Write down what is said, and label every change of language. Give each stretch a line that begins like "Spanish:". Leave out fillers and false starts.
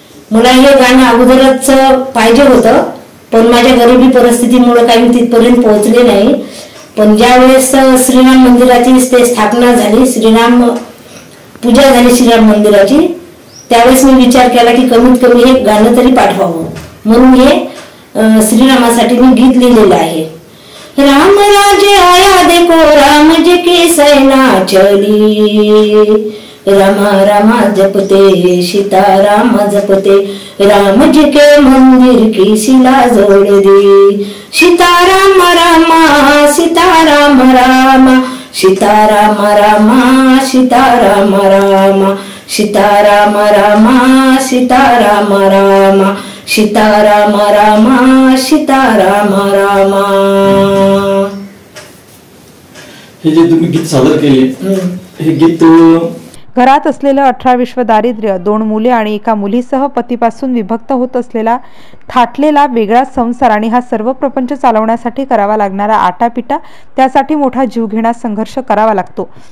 Marathi: मला हे गाणं अगोदरच पाहिजे होतं, पण माझ्या गरिबी परिस्थितीमुळे काही मी तिथपर्यंत पोहोचले नाही। पण ज्या वेळेस श्रीराम मंदिराची स्थापना झाली, श्रीराम पूजा झाली श्रीराम मंदिराची, त्यावेळेस मी विचार केला की कमीत कमी हे गाणं तरी पाठवावं, म्हणून हे श्रीरामासाठी मी गीत लिहिलेलं आहे।
Hindi: राम राज्य आया देखो राम जी की सेना चली, रामा रामा जपते सीता राम जपते, राम जी के मंदिर की शिला जोड़ दी, सीता राम रामा सीता राम रामा, सीता राम रामा सीता राम रामा, सीता राम रामा सीता राम रामा, सीता राम रामा सीता राम रामा।
Marathi: हे जे तुम्ही गीत सादर केले, हे गीत घरात असलेलं 18 दारिद्र्य, 2 मुले आणि 1 मुलीसह पतीपासून विभक्त होत असलेला थाटलेला वेगळा संसार आणि हा सर्व प्रपंच चालवण्यासाठी करावा लागणारा आटापिटा, त्यासाठी मोठा जीवघेणा संघर्ष करावा लागतो।